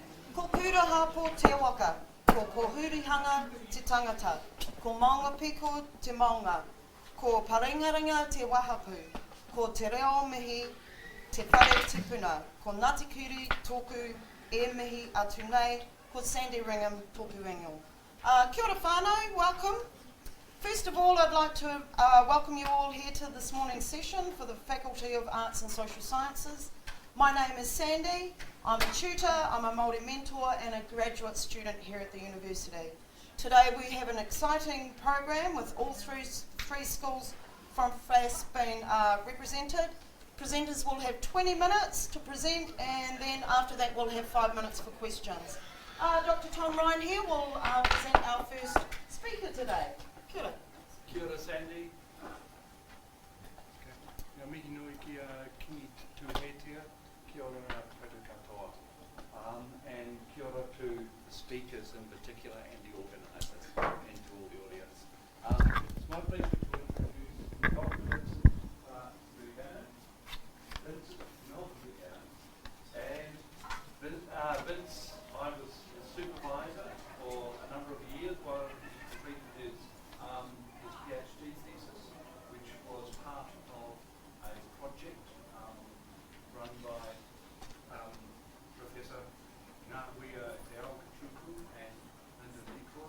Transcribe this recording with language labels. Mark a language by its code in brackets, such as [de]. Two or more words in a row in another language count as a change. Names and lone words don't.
[mi] Ko kura hapo te waka, ko pohurihanga te tangata, ko maunga piko te maunga, ko paringaringa te wahapu, ko te reo mihi te whare tipuna, ko Ngāti Kuri tōku e mihi atu nei, ko Sandy Ringham tōku ingo. Kia ora whānau, [en] welcome. First of all, I'd like to welcome you all here to this morning's session for the Faculty of Arts and Social Sciences. My name is Sandy, I'm a tutor, I'm a Māori mentor and a graduate student here at the university. Today we have an exciting program with all three schools from FAS being represented. Presenters will have 20 minutes to present and then after that we'll have 5 minutes for questions. Dr. Tom Ryan here will present our first speaker today. [mi] Kia ora. Kia ora, Sandy. Ngā mihi nui ki a Kīngitanga, kia ora ngā koutou katoa. [en] And [mi] kia ora [en] to the speakers in particular and the organisers and to all the audience. It's my pleasure to introduce Dr. Vincent Malcolm-Buchanan. Vincent Malcolm-Buchanan. And Vince, I was a supervisor for a number of years while he completed his PhD thesis, which was part of a project run by Professor Ngāhuia Te Aokachuku and Linda Nikora.